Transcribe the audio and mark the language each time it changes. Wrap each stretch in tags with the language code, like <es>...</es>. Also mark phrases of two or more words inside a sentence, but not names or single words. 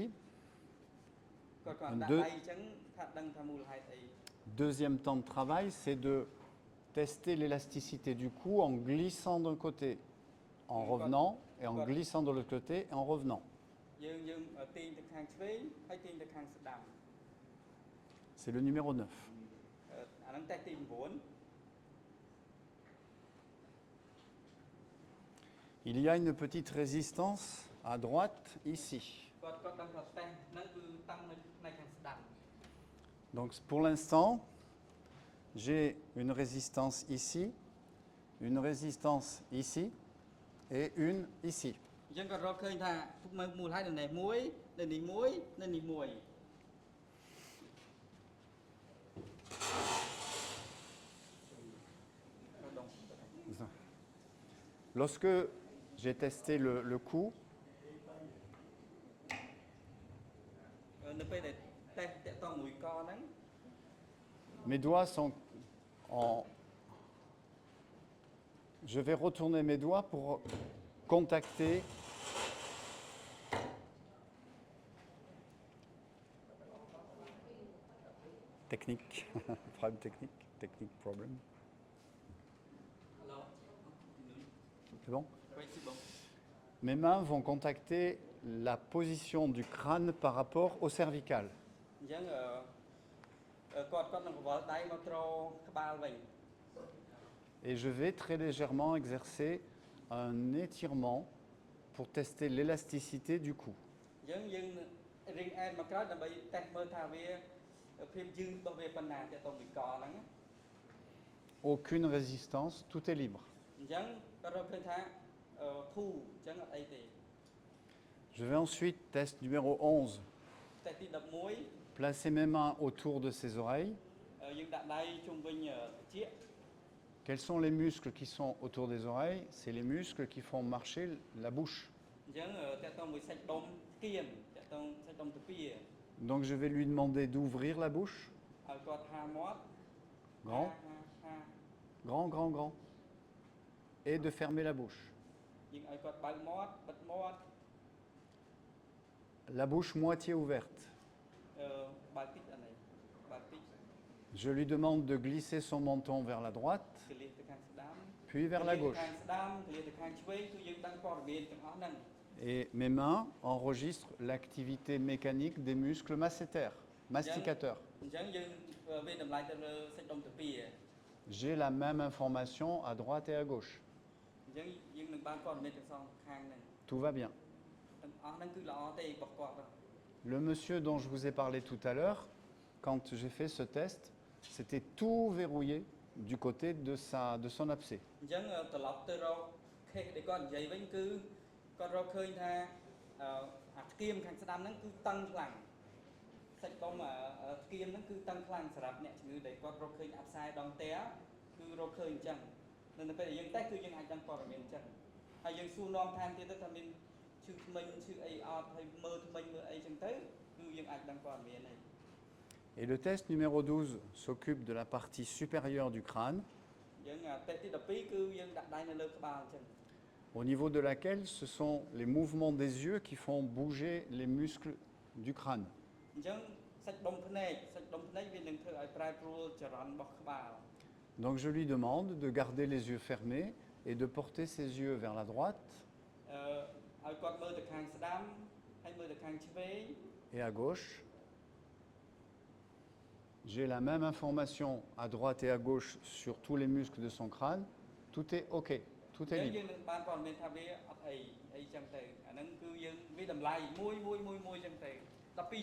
<km>គាត់ដាក់ដៃអញ្ចឹងថាដឹងថាមូលហេតុអី</km> <fr>deuxième temps de travail, c'est de tester l'élasticité du cou en glissant d'un côté, en revenant, et en glissant de l'autre côté, et en revenant.</fr> <km>យើងទាញទៅខាងឆ្វេងហើយទាញទៅខាងស្ដាំ</km> <fr>C'est le numéro 9.</fr> <km>អាហ្នឹងតេស្តទី9</km> <fr>Il y a une petite résistance à droite ici.</fr> <km>គាត់ដឹងថាតេស្តហ្នឹងគឺតាំងនៅផ្នែកខាងស្ដាំ</km> <fr>Donc pour l'instant, j'ai une résistance ici, une résistance ici et une ici.</fr> <km>អញ្ចឹងគាត់រកឃើញថាមូលហេតុនៅនេះមួយនៅនេះមួយនៅនេះមួយ</km> <fr>Lorsque j'ai testé le cou,</fr> <km>នៅពេលដែលតេស្តតាក់ទងមួយកហ្នឹង</km> <fr>mes doigts sont en... Je vais retourner mes doigts pour contacter technique, problème technique problem. C'est bon? Mes mains vont contacter la position du crâne par rapport au cervical.</fr> <km>អញ្ចឹងគាត់នឹងប្រវល់ដៃមកត្រក្បាលវិញ</km> <fr>Et je vais très légèrement exercer un étirement pour tester l'élasticité du cou.</fr> <km>អញ្ចឹងយើងរៀងអែតមកក្រោយដើម្បីតេស្តមើលថាវាភាពយឺតរបស់វាប៉ុណ្ណាតាក់ទងមួយកហ្នឹង</km> <fr>Aucune résistance, tout est libre.</fr> <km>អញ្ចឹងគាត់រកឃើញថាធូរអញ្ចឹងអត់អីទេ</km> <fr>Je vais ensuite, test numéro 11,</fr> <km>តេស្តទី11</km> <fr>placer mes mains autour de ses oreilles.</fr> <km>យើងដាក់ដៃជុំវិញត្រចៀក</km> <fr>Quels sont les muscles qui sont autour des oreilles? C'est les muscles qui font marcher la bouche.</fr> <km>អញ្ចឹងតាក់ទងមួយសាច់ដុំគៀនតាក់ទងសាច់ដុំទ្វារ</km> <fr>Donc je vais lui demander d'ouvrir la bouche.</fr> <km>ឲ្យគាត់ហាមាត់</km> <fr>Grand,</fr> <km>ហា</km> <fr>grand, grand, grand. Et de fermer la bouche.</fr> <km>យើងឲ្យគាត់បើកមាត់បិទមាត់</km> <fr>La bouche moitié ouverte.</fr> <km>បើកតិចអានេះបើកតិច</km> <fr>Je lui demande de glisser son menton vers la droite,</fr> <km>កលៀសទៅខាងស្ដាំ</km> <fr>puis vers la</fr> <km>ខា</km> <fr>gauche.</fr> <km>ងស្ដាំកលៀសទៅខាងឆ្វេងគឺយើងដឹងព័ត៌មានទាំងអស់ហ្នឹង</km> <fr>Et mes mains enregistrent l'activité mécanique des muscles masséters, masticateurs.</fr> <km>អញ្ចឹងយើងវាតម្លៃទៅលើសាច់ដុំទ្វារ</km> <fr>J'ai la même information à droite et à gauche.</fr> <km>អញ្ចឹងយើងនឹងបានព័ត៌មានទាំងសងខាងហ្នឹង</km> <fr>Tout va bien.</fr> <km>ទាំងអស់ហ្នឹងគឺល្អទេរបស់គាត់</km> <fr>Le monsieur dont je vous ai parlé tout à l'heure, quand j'ai fait ce test, c'était tout verrouillé du côté de son abcès.</fr> <km>អញ្ចឹងត្រឡប់ទៅរក case ដែលគាត់និយាយវិញគឺគាត់រកឃើញថាអាស្គៀមខាងស្ដាំហ្នឹងគឺតឹងខ្លាំងសាច់ដុំស្គៀមហ្នឹងគឺតឹងខ្លាំងសម្រាប់អ្នកជំងឺដែលគាត់រកឃើញអាប់សាយដងទែគឺរកឃើញអញ្ចឹងនៅពេលដែលយើងតេស្តគឺយើងអាចដឹងព័ត៌មានអញ្ចឹងហើយយើងសួរនាំថែមទៀតទៅថាមានឈឺធ្មេញឈឺអីអត់ហើយមើលធ្មេញមើលអីអញ្ចឹងទៅគឺយើងអាចដឹងព័ត៌មានហើយ</km> <fr>Et le test numéro 12 s'occupe de la partie supérieure du crâne,</fr> <km>យើងតេស្តទី12គឺយើងដាក់ដៃនៅលើក្បាលអញ្ចឹង</km> <fr>au niveau de laquelle ce sont les mouvements des yeux qui font bouger les muscles du crâne.</fr> <km>អញ្ចឹងសាច់ដុំភ្នែកវានឹងធ្វើឲ្យប្រែប្រួលចរន្តរបស់ក្បាល</km> <fr>Donc je lui demande de garder les yeux fermés et de porter ses yeux vers la droite</fr> <km>ឲ្យគាត់មើលទៅខាងស្ដាំហើយមើលទៅខាងឆ្វេង</km> <fr>et à gauche. J'ai la même information à droite et à gauche sur tous les muscles de son crâne. Tout est OK, tout</fr> <km>អ</km> <fr>est</fr> <km>ញ្ចឹងយើង</km> <fr>libre.</fr> <km>នឹងបានព័ត៌មានថាវាអត់អីចឹងទៅអាហ្នឹងគឺយើងវាតម្លៃមួយចឹងទៅ12ចំណុចគឺយើងធ្វើអញ្ចឹង</km>